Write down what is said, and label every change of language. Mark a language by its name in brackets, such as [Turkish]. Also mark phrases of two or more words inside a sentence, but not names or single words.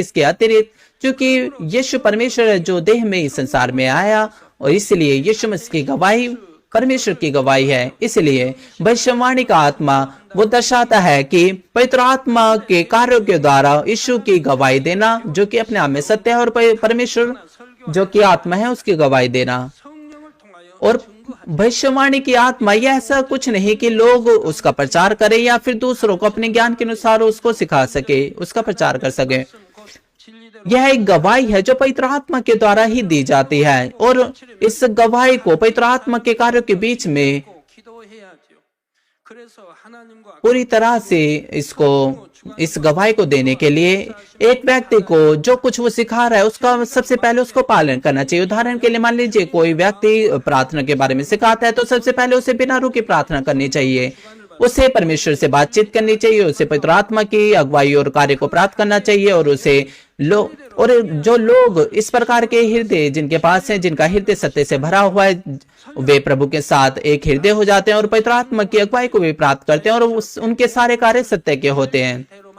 [Hindi] इसके अतिरिक्त क्योंकि यीशु परमेश्वर है जो देह में इस संसार में आया और इसलिए यीशु मसीह की गवाही परमेश्वर की गवाही है। इसलिए भविष्यवाणी का आत्मा वो दर्शाता है कि पवित्र आत्मा के कार्यों के द्वारा यीशु की गवाही देना जो कि अपने आप में सत्य है और परमेश्वर जो कि आत्मा है उसकी गवाही देना। [Korean] 성령을 통하여 [Hindi] और भविष्यवाणी की आत्मा यह ऐसा कुछ नहीं कि लोग उसका प्रचार करें या फिर दूसरों को अपने ज्ञान के अनुसार उसको सिखा सके, उसका प्रचार कर सके। [Korean] 곧 진리대로 [Hindi] यह एक गवाही है जो पवित्र आत्मा के द्वारा ही दी जाती है और इस गवाही को पवित्र आत्मा के कार्यों के बीच में [Korean] 기도해야죠. 그래서 하나님과 [Hindi] पूरी तरह से इस गवाही को देने के लिए एक व्यक्ति को जो कुछ वो सिखा रहा है उसका सबसे पहले उसको पालन करना चाहिए। उदाहरण के लिए मान लीजिए कोई व्यक्ति प्रार्थना के बारे में सिखाता है तो सबसे पहले उसे बिना रुके प्रार्थना करनी चाहिए, उसे परमेश्वर से बातचीत करनी चाहिए, उसे पवित्र आत्मा की अगुवाई और कार्य को प्राप्त करना चाहिए और जो लोग इस प्रकार के हृदय जिनके पास है, जिनका हृदय सत्य से भरा हुआ है, वे प्रभु के साथ एक हृदय हो जाते हैं और पवित्र आत्मा की अगुवाई को भी प्राप्त करते हैं और उनके सारे कार्य सत्य के होते हैं।